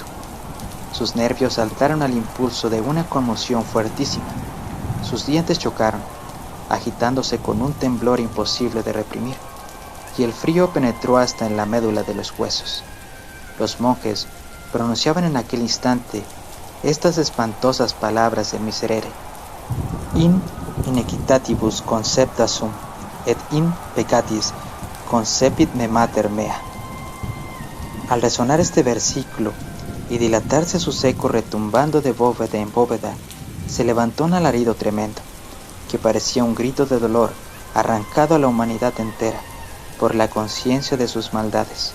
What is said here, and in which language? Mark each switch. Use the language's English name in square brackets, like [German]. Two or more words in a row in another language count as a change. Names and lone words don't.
[Spanish] Sus nervios saltaron al impulso de una conmoción fuertísima. Sus dientes chocaron, agitándose con un temblor imposible de reprimir, y el frío penetró hasta en la médula de los huesos. Los monjes pronunciaban en aquel instante estas espantosas palabras del Miserere: [Latin] In inequitatibus concepta sum, et in peccatis concepit me mater mea. [Spanish] Al resonar este versículo y dilatarse su eco retumbando de bóveda en bóveda, se levantó un alarido tremendo, que parecía un grito de dolor arrancado a la humanidad entera por la conciencia de sus maldades.